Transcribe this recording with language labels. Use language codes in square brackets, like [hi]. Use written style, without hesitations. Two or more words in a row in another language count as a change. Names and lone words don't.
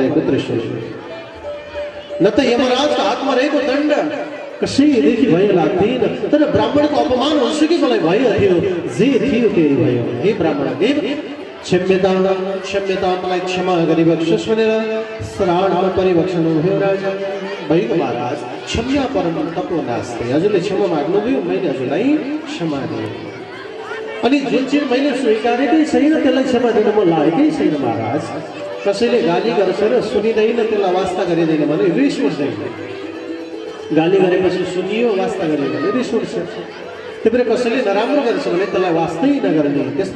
[ne] रहेको त्रिशूल न त यमराजका हातमा रहेको दण्ड कसैदेखि भयो लाग्दैन तर ब्राह्मणको अपमान हुन्छ कि मलाई भयो थियो जे थियो त्यही भयो हे ब्राह्मण देव क्षम्यता मलाई क्षमा गरिबक्सोस् भनेर श्रावणमा परिभक्षण हुनुभयो राजा भइगयो महाराज [sa] क्षम्या परम तपो नास्ते [ne] हजुरले क्षमा माग्नुभयो मैले हजुरलाई क्षमा दिएँ अनि जुन चिज मैले स्वीकारेकै छैन त्यसलाई क्षमा दिन म लागेकै छैन महाराज कसैले गाली गर्छ र सुनिँदैन त्यसलाई वास्ता गरिँदैन भने रिस उठ्दैन गाली गरेपछि सुनियो वास्ता गरियो भने रिस उठ्छ त्यही भएर कसैले नराम्रो गर्छ भने त्यसलाई वास्तै नगर्ने त्यसमा